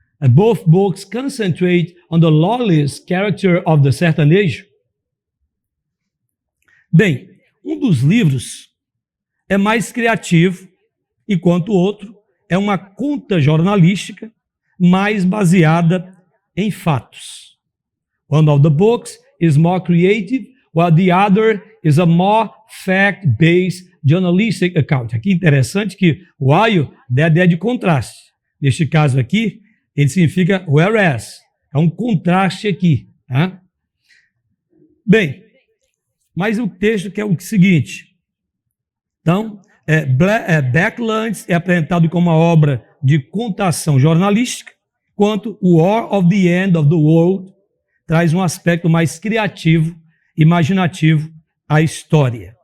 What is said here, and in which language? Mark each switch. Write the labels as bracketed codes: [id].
[en] Both books concentrate on the lawless character of the sertanejo. [pt] Bem, um dos livros é mais criativo, enquanto o outro é uma conta jornalística mais baseada em fatos. [en] One of the books is more creative, while the other is a more fact-based journalistic account. [pt] Aqui é interessante que o while dá a ideia de contraste. Neste caso aqui, ele significa whereas. É um contraste aqui. Tá? Bem, mas o texto que é o seguinte. Então, Backlands é apresentado como uma obra de contação jornalística, enquanto War of the End of the World traz um aspecto mais criativo, imaginativo à história.